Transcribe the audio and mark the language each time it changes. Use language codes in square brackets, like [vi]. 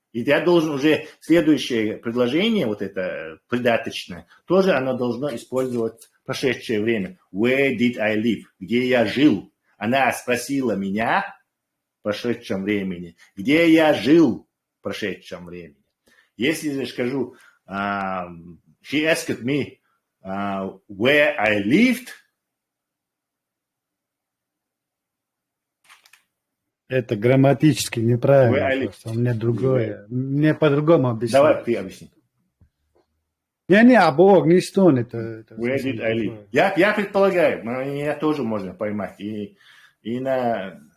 [ru] И я должен уже следующее предложение, вот это придаточное, тоже оно должно использовать прошедшее время. [en] Where did I live? [ru] Где я жил? Она спросила меня в прошедшем времени. Где я жил в прошедшем времени? Если я скажу, [en] she asked me where I lived. [ru] Это грамматически неправильно. У меня другое. Мне по-другому объяснить. Давай ты объясни. Не, Бог не стонет. [en] Where did I live? [ru] Я предполагаю, меня тоже можно поймать. И на...